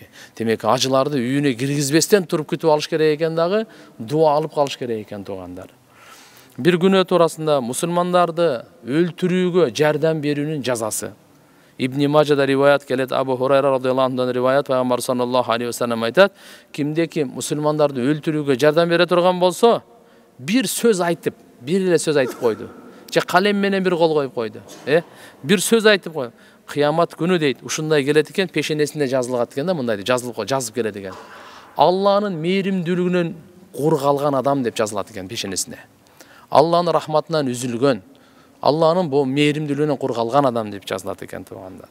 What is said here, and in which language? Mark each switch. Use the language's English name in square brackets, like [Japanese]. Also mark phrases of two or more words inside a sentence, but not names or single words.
[Kyrgyz] Демек ажыларды үйүнө киргизбестен туруп күтүп алыш керек экен дагы, дуа алып калыш керек экен туугандар. Bir күнөө турасында мусулмандарды өлтүрүүгө жардам берүүнүн жазасы. Ибн Мажада риваят келет, Абу Хурайра радыйаллаху анхудан риваят, пайгамбар саллаллаху алейхи ва саллям айтат, кимде ким мусулмандарды өлтүрүүгө жардам бере турган болсо, bir söz айтып, bir эле сөз айтып койду. Же калем менен bir кол коюп койду. Bir söz айтып койду. Кыямат күнү дейт, ушундай келет экен, пешенесинде жазылгат экен да, мындай жазып келет экен. Алланын мээримдүүлүгүнөн кур калган адам деп жазылат экен пешенесинде. Алланын рахматынан үзүлгөн, Алланын бу мээримдүүлүгүнөн кур калган адам деп жазылат экен туугандар.